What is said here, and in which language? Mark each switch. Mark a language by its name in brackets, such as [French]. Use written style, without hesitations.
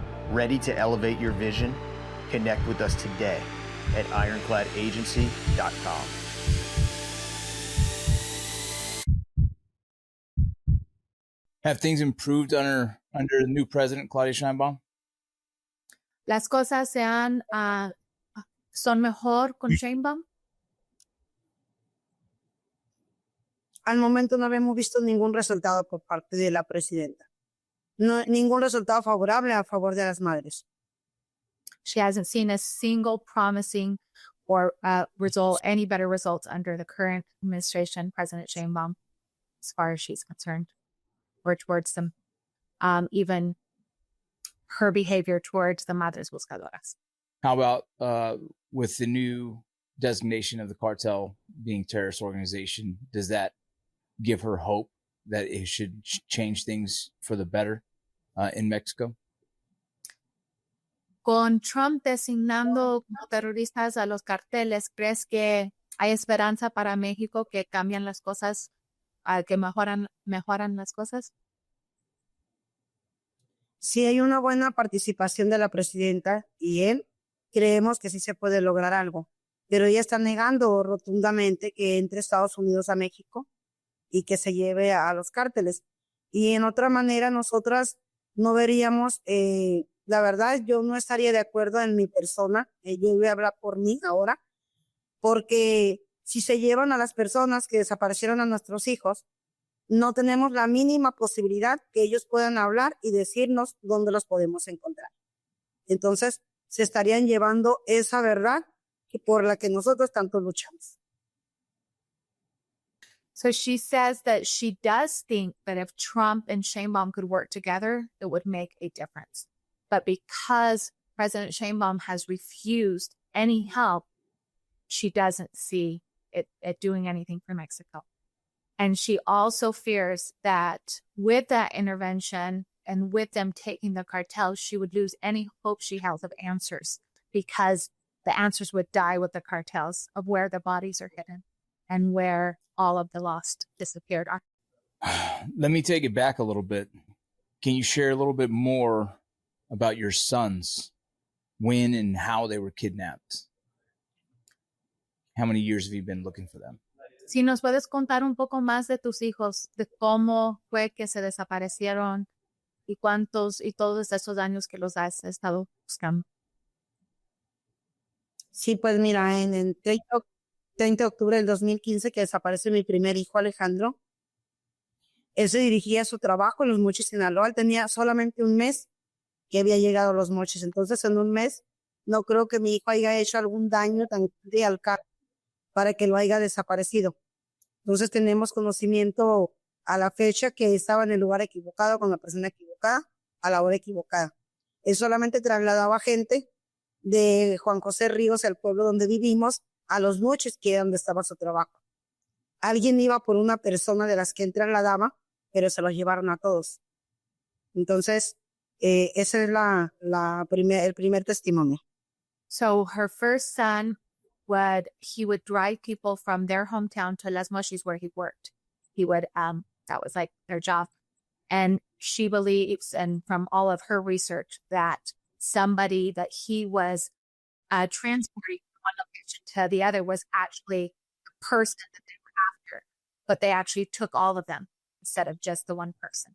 [English] Ready to elevate your vision? Connect with us today at ironcladagency.com. Have things improved under the new president, Claudia Sheinbaum? [Spanish] Las cosas son mejor con Sheinbaum. Al momento no habíamos visto ningún resultado por parte de la presidenta. No, ningún resultado favorable a favor de las madres. [English] She hasn't seen a single promising or any better results under the current administration, President Sheinbaum, as far as she's concerned, or towards them. Even her behavior towards the Madre Buscadoras. How about with the new designation of the cartel being terrorist organization? Does that give her hope that it should change things for the better in Mexico? [Spanish] Con Trump designando como terroristas a los carteles, ¿crees que hay esperanza para México que cambian las cosas, que mejoran las cosas? Sí hay una buena participación de la presidenta y él, creemos que sí se puede lograr algo, pero ella está negando rotundamente que entre Estados Unidos a México y que se lleve a los cárteles. Y en otra manera, nosotras no veríamos, la verdad, yo no estaría de acuerdo en mi persona, yo voy a hablar por mí ahora, porque si se llevan a las personas que desaparecieron a nuestros hijos, no tenemos la mínima posibilidad que ellos puedan hablar y decirnos dónde los podemos encontrar. Entonces, se estarían llevando esa verdad que por la que nosotros tanto luchamos. [English] So she says that she does think that if Trump and Sheinbaum could work together, it would make a difference. But because President Sheinbaum has refused any help, she doesn't see it doing anything for Mexico. And she also fears that with that intervention and with them taking the cartels, she would lose any hope she has of answers, because the answers would die with the cartels of where the bodies are hidden and where all of the lost disappeared are. Let me take it back a little bit. Can you share a little bit more about your sons, when and how they were kidnapped? How many years have you been looking for them? [Spanish] Si nos puedes contar un poco más de tus hijos, de cómo fue que se desaparecieron y todos esos años que los has estado buscando. Sí, pues mira, en el 30 de octubre del 2015 que desaparece mi primer hijo, Alejandro, él se dirigía a su trabajo en Los Mochis, Sinaloa. Él tenía solamente un mes que había llegado a Los Mochis. Entonces, en un mes, no creo que mi hijo haya hecho algún daño tan grande al carro para que lo haya desaparecido. Entonces, tenemos conocimiento a la fecha que estaba en el lugar equivocado, con la persona equivocada, a la hora equivocada. Él solamente trasladaba gente de Juan José Ríos, el pueblo donde vivimos, a Los Mochis, que era donde estaba su trabajo. Alguien iba por una persona de las que él trasladaba, pero se los llevaron a todos. Entonces, ese es el primer testimonio. [English] So her first son he would drive people from their hometown to Las Mochis where he worked. He would, that was like their job. And she believes, and from all of her research, that somebody that he was transporting from one location to the other was actually the person that they were after, but they actually took all of them instead of just the one person.